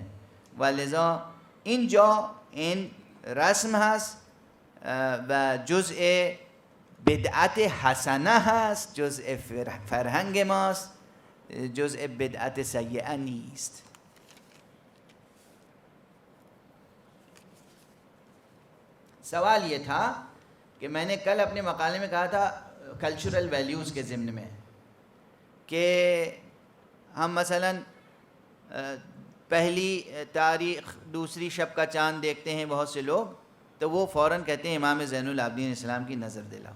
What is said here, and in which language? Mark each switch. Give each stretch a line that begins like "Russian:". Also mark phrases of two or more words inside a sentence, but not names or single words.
Persian: و لذا اینجا این رسم هست و جزء بدعت حسنه هست، جزء فرهنگ ماست، جزء بدعت سیئه نیست.
Urdu: سوال یہ تھا کہ میں نے کل اپنے مقالے میں کہا تھا
English: cultural values
Urdu: کے ضمن میں کہ ہم مثلا پہلی تاریخ دوسری شب کا چاند دیکھتے ہیں بہت سے لوگ، تو وہ فوراً کہتے ہیں امام زین العابدین اسلام کی نظر دلاؤ.